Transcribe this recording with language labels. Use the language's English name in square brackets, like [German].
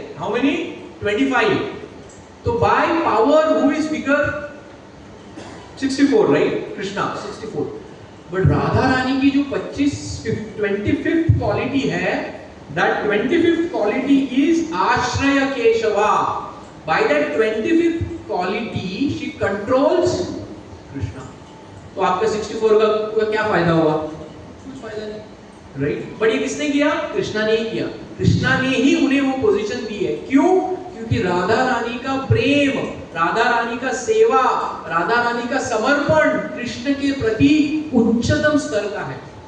[English] How many? 25. तो by power who is bigger? 64, right? Krishna 64. [Hindi] But Radha Rani की जो 25th क्वालिटी है, [English] that 25th quality is Ashraya Keshava. By that 25th quality she controls Krishna. [Hindi] तो आपका 64 का क्या फायदा हुआ? कुछ फायदा नहीं, राइट? बट ये किसने किया? कृष्णा ने ही किया. कृष्णा ने ही उन्हें वो पोजीशन दी है. क्यों? क्योंकि राधा रानी का प्रेम, राधा रानी का सेवा, राधा रानी का समर्पण कृष्ण के प्रति उच्चतम स्तर का है.